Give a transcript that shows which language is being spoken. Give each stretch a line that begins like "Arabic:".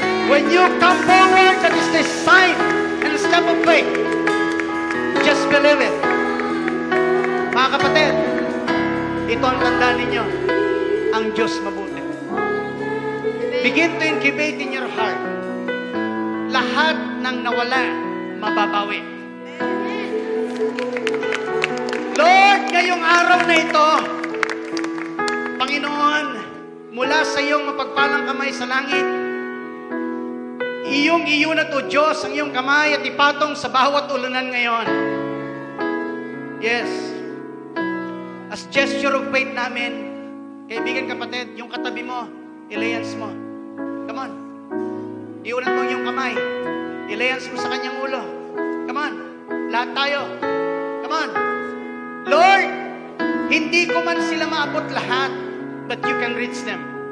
English: When you come forward, that is the sign and the step of faith. Just believe it.
Filipino: Mga kapatid, ito ang tanda ninyo. Ang Diyos mabuti.
English: Begin to incubate in your heart.
Filipino: Lahat ng nawala, mababawi. Lord, ngayong araw na ito, Panginoon, mula sa iyong mapagpalang kamay sa langit, iyong na to, Diyos, ang iyong kamay at ipatong sa bawat ulunan ngayon. Yes.
English: As gesture of faith
Filipino: namin, kaibigan kapatid, yung katabi mo, ilayans mo.
English: Come on.
Filipino: Iunat mo yung kamay. Ilayans mo sa kanyang ulo.
English: Come on.
Filipino: Lahat tayo.
English: Come on.
Filipino: Lord, hindi ko man sila maabot lahat,
English: but you can reach them.